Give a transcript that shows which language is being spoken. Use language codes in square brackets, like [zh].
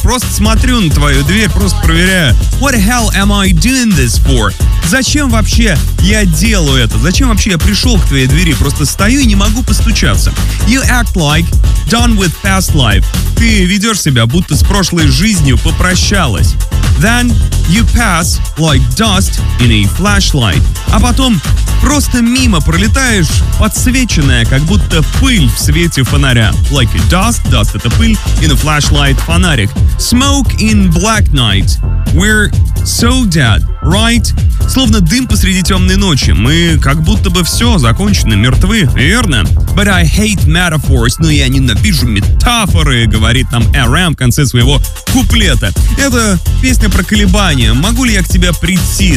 [ru] Просто смотрю на твою дверь, просто проверяю. [en] What the hell am I doing this for? [ru] Зачем вообще я делаю это? Зачем вообще я пришел к твоей двери? Просто стою и не могу постучаться. [en] You act like done with past life. [ru] Ты ведешь себя, будто с прошлой жизнью попрощалась. [en] Then you pass like dust in a flashlight. [ru] А потом просто мимо пролетаешь, подсвеченная, как будто пыль в свете фонаря. [en] Like a dust, dust — [ru] это пыль, [en] in a flashlight — [ru] фонарик. [en] Smoke in black night. We're so dead, right? [ru] Словно дым посреди темной ночи. Мы как будто бы все, закончены, мертвы, верно? [en] But I hate metaphors. [ru] Но я ненавижу метафоры, говорит нам Aram в конце своего куплета. Это песня про колебания. Могу ли я к тебе прийти?